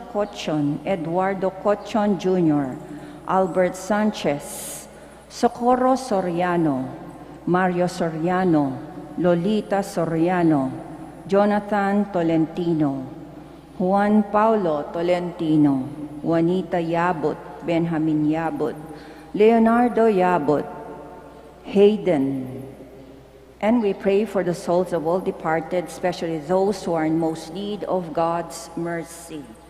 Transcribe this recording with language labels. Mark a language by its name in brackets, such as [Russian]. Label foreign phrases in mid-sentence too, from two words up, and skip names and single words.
[English] Cochon, Eduardo Cochon Jr., Albert Sanchez, Socorro Soriano, Mario Soriano, Lolita Soriano, Jonathan Tolentino, Juan Paulo Tolentino, Juanita Yabut, Benjamin Yabut, Leonardo Yabut, Hayden. And we pray for the souls of all departed, especially those who are in most need of God's mercy.